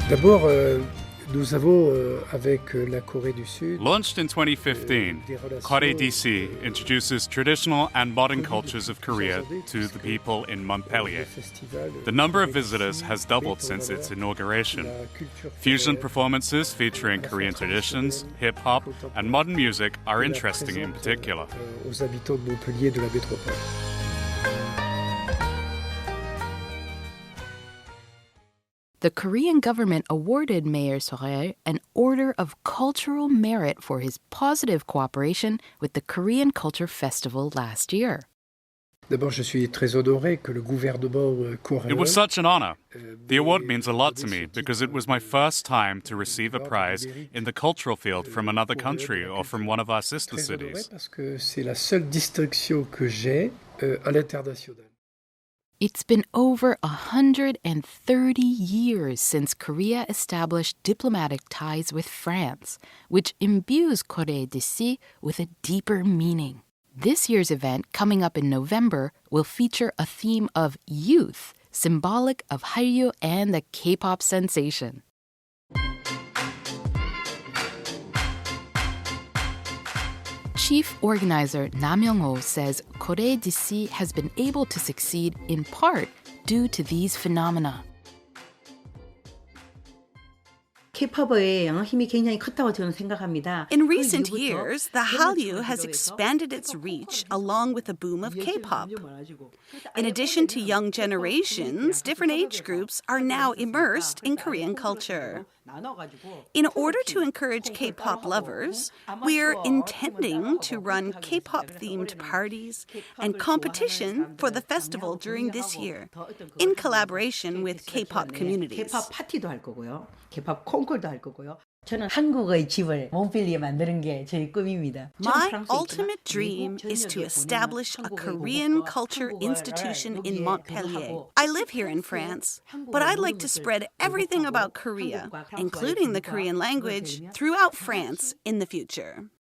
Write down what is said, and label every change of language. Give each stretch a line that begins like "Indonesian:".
French: D'abord, nous avons, avec la Corée du Sud,
English: launched in 2015, Kore DC introduces traditional and modern cultures of Korea to the people in Montpellier. The number of visitors has doubled since its inauguration. Fusion performances featuring Korean traditions, hip-hop, and modern music are interesting in particular.
French: aux habitants de Montpellier et de la métropole.
English: The Korean government awarded Mayor Sorel an Order of Cultural Merit for his positive cooperation with the Korean Culture Festival last year.
French: D'abord, je suis très honoré que le gouvernement coréen.
English: It was such an honor. The award means a lot to me because it was my first time to receive a prize in the cultural field from another country or from one of our sister cities.
French: Parce que c'est la seule distinction que j'ai à l'international.
English: It's been over 130 years since Korea established diplomatic ties with France, which imbues Kore DC with a deeper meaning. This year's event, coming up in November, will feature a theme of youth, symbolic of Hallyu and the K-pop sensation. Chief organizer Nam Young-ho says Kore DC has been able to succeed in part due to these phenomena.
Korean: K-팝의 힘이 굉장히 컸다고 저는 생각합니다.
English: In recent years, the Hallyu has expanded its reach along with the boom of K-pop. In addition to young generations, different age groups are now immersed in Korean culture. In order to encourage K-pop lovers, we're intending to run K-pop-themed parties and competition for the festival during this year, in collaboration with K-pop communities.
Korean: K-pop 파티도 할 거고요. K-pop 콩쿨도 할 거고요. 저는 한국의 집을 몽펠리에 만드는 게 제 꿈입니다.
English: My ultimate dream is to establish a Korean culture institution in Montpellier. I live here in France, but I'd like to spread everything about Korea, including the Korean language, throughout France in the future.